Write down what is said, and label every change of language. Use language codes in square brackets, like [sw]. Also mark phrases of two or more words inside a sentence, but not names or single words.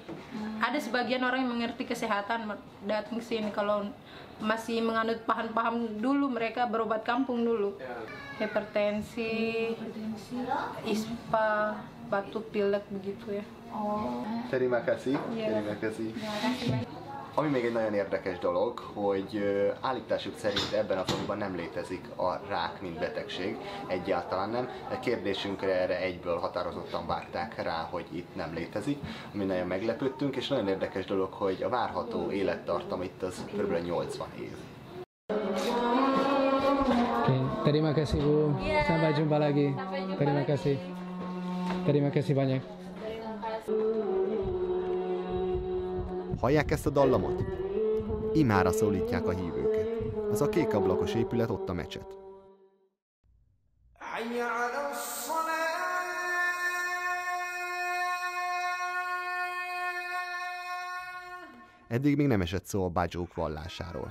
[id] Ada sebagian orang yang mengerti kesehatan datang ke sini. Kalau masih menganut paham-paham dulu mereka berobat kampung dulu. Hipertensi, ispa, batuk pilek begitu ya. Terima kasih. Terima kasih. [hu] Ami még egy nagyon érdekes dolog, hogy állításuk szerint ebben a faluban nem létezik a rák, mint betegség, egyáltalán nem. A kérdésünkre erre egyből határozottan vágták rá, hogy itt nem létezik, ami nagyon meglepődtünk, és nagyon érdekes dolog, hogy a várható élettartam itt az kb. 80 év. [id] Terima kasih Bu, sampai jumpa lagi. Terima kasih. Terima kasih banyak. [hu] Hallják ezt a dallamot? Imára szólítják a hívőket. Az a kék ablakos épület, ott a mecset. Eddig még nem esett szó a bádzsók vallásáról.